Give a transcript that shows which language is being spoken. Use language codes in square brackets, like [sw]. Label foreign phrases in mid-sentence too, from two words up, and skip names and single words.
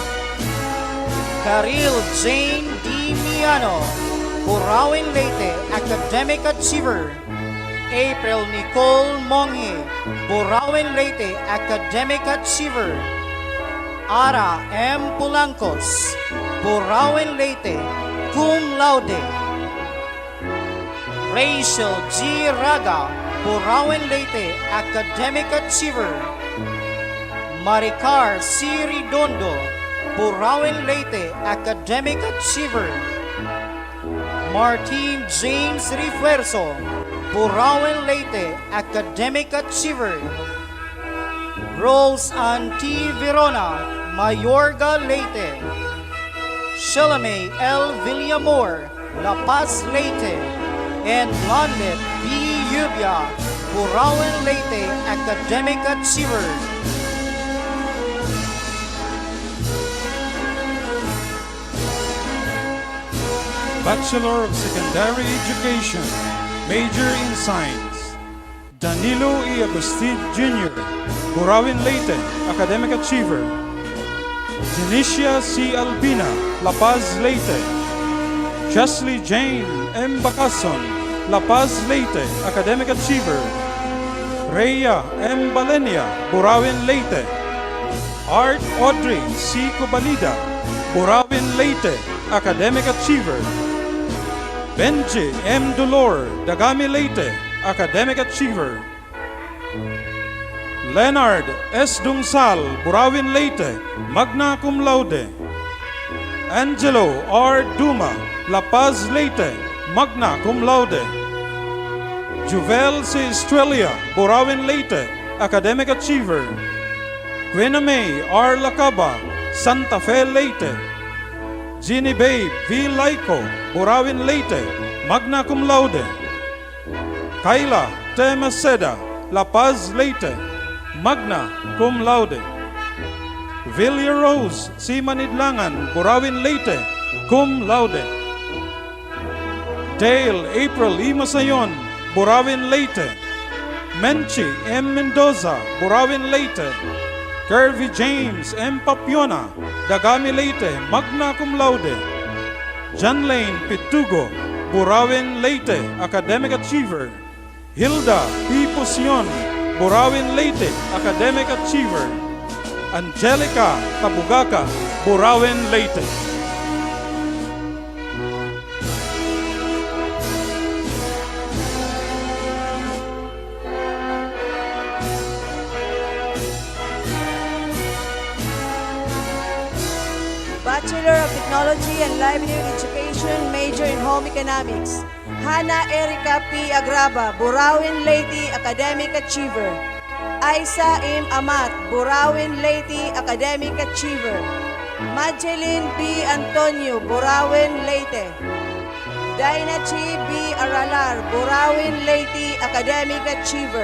[en] Karil Jane D. Miano, Burauen Leyte, Academic Achiever. April Nicole Monghe, Burauen Leyte, Academic Achiever. Ara M. Pulancos, Burauen Leyte, [la] cum laude. [en] Rachel G. Raga, Burauen Leyte, Academic Achiever. Maricar C. Redondo, Burauen Leyte, Academic Achiever. Martin James Refuerzo, Burauen Leyte, Academic Achiever. Rose Ann T. Verona, Mayorga Leyte. Shalame L. Villamor, La Paz Leyte. And Blondet B. Yubia, Burauen Leyte, Academic Achiever. Bachelor of Secondary Education, major in Science, Danilo E. Agustin Jr., Burauen Leyte, Academic Achiever. Janicia C. Albina, La Paz Leyte. Chesley Jane M. Bacasson, La Paz Leyte, Academic Achiever. Rhea M. Balenia, Burauen Leyte. Art Audrey C. Cobalida, Burauen Leyte, Academic Achiever. Benji M. Dolor, Dagami Leyte, Academic Achiever. Leonard S. Dungsal, Burauen Leyte, [la] magna cum laude. [en] Angelo R. Duma, La Paz Leyte, [la] magna cum laude. [en] Juvel C. Estrella, Burauen Leyte, Academic Achiever. Gwena May R. Lacaba, Santa Fe Leyte. Ginny Babe V. Laico, Burauen Leyte, [la] magna cum laude. [en] Kayla T. Maceda, La Paz Leyte, [la] magna cum laude. [en] Villia Rose C. Manidlangan, Burauen Leyte, [la] cum laude. [en] Dale April E. Masayon, Burauen Leyte. Menchi M. Mendoza, Burauen Leyte. Curvy James M. Papiona, Dagami Leyte, [la] magna cum laude. [en] John Lane Pitugo, Burauen Leyte, Academic Achiever. Hilda P. Pusion, Burauen Leyte, Academic Achiever. Angelica Tabugaka, Burauen Leyte. Bachelor of Technology and Livelihood Education, major in Home Economics. Hannah Erica P. Agraba, Burauen Leyte, Academic Achiever. Aisa M. Amat, Burauen Leyte, Academic Achiever. Madeline B. Antonio, Burauen Leyte. Dainachi B. Aralar, Burauen Leyte, Academic Achiever.